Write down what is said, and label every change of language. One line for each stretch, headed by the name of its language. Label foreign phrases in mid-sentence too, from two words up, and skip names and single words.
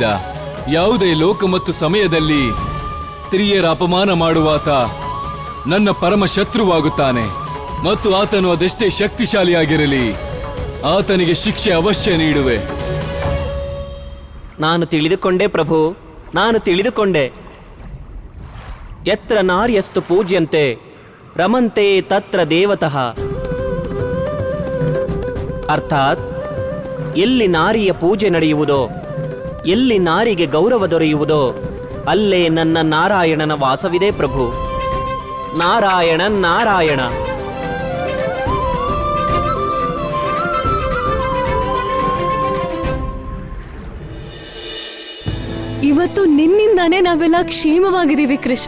Kannada: ಯಾವುದೇ ಲೋಕ ಮತ್ತು ಸಮಯದಲ್ಲಿ ಸ್ತ್ರೀಯರ ಅಪಮಾನ ಮಾಡುವಾತ ನನ್ನ ಪರಮ ಶತ್ರುವಾಗುತ್ತಾನೆ ಮತ್ತು ಆತನು ಅದೆಷ್ಟೇ ಶಕ್ತಿಶಾಲಿಯಾಗಿರಲಿ ಆತನಿಗೆ ಶಿಕ್ಷೆ ಅವಶ್ಯ ನೀಡುವೆ. ನಾನು ತಿಳಿದುಕೊಂಡೆ ಪ್ರಭು, ನಾನು ತಿಳಿದುಕೊಂಡೆ.
Sanskrit: ಯತ್ರ ನಾರ್ಯಸ್ತು ಪೂಜ್ಯಂತೆ ರಮಂತೆ ತತ್ರ ದೇವತಃ.
Kannada: ಅರ್ಥಾತ್ ಎಲ್ಲಿ ನಾರಿಯ ಪೂಜೆ ನಡೆಯುವುದೋ, ಎಲ್ಲಿ ನಾರಿಗೆ ಗೌರವ ದೊರೆಯುವುದೋ ಅಲ್ಲೇ ನನ್ನ ನಾರಾಯಣನ ವಾಸವಿದೆ ಪ್ರಭು. ನಾರಾಯಣ ನಾರಾಯಣ. ಇವತ್ತು ನಿನ್ನಿಂದಾನೇ ನಾವೆಲ್ಲ ಕ್ಷೇಮವಾಗಿದ್ದೀವಿ ಕೃಷ್ಣ.